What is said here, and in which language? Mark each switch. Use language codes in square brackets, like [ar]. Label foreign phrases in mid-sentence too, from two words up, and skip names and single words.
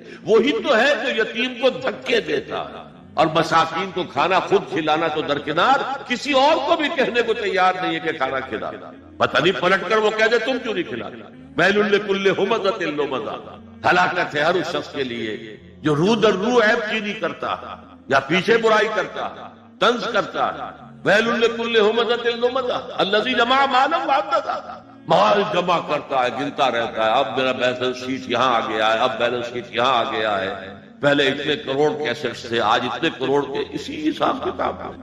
[ur] وہی تو ہے جو یتیم کو دھکے دیتا ہے اور مساکین کو کھانا خود کھلانا تو درکنار، کسی اور کو بھی کہنے کو تیار نہیں ہے کہ کھانا کھلا۔ پتہ نہیں پلٹ کر وہ کہہ دے تم کیوں نہیں کھلاتے؟ [ar] ویل لکل ہمزۃ لمزہ، [ur] ہلاکت ہے ہر اس شخص کے لیے جو رو در رو عیب چینی کرتا یا پیچھے برائی کرتا، طنز کرتا۔ [ar] ویل لکل ہمزۃ لمزہ الذی جمع مالا وعددہ، [ur] مال جمع کرتا ہے، گنتا رہتا ہے، اب میرا [en] balance sheet [ur] یہاں آ گیا ہے، اب [en] balance sheet [ur] یہاں آ گیا ہے، پہلے اتنے کروڑ کیسٹس تھے، آج اتنے کروڑ کے، اسی حساب کتاب ہے۔